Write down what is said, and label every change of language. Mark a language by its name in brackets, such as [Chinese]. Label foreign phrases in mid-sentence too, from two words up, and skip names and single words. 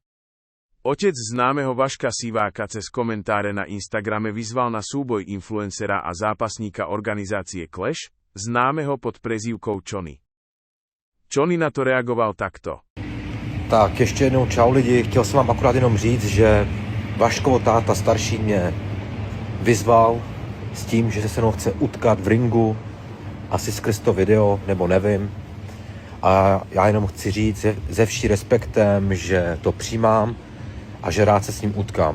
[Slovak] Otec známeho Vaška Siváka cez komentáre na Instagrame vyzval na súboj influencera a zápasníka organizácie Clash, známeho pod prezývkou Čony. Čony na to reagoval takto. [Czech] Tak ještě jednou čau lidi, chtěl jsem vám akorát jenom říct, že Vaškovo táta starší mě vyzval s tím, že se mnou chce utkat v ringu, asi skrz to video, nebo nevím. A já jenom chci říct se vší respektem, že to přijímám a že rád se s ním utkám.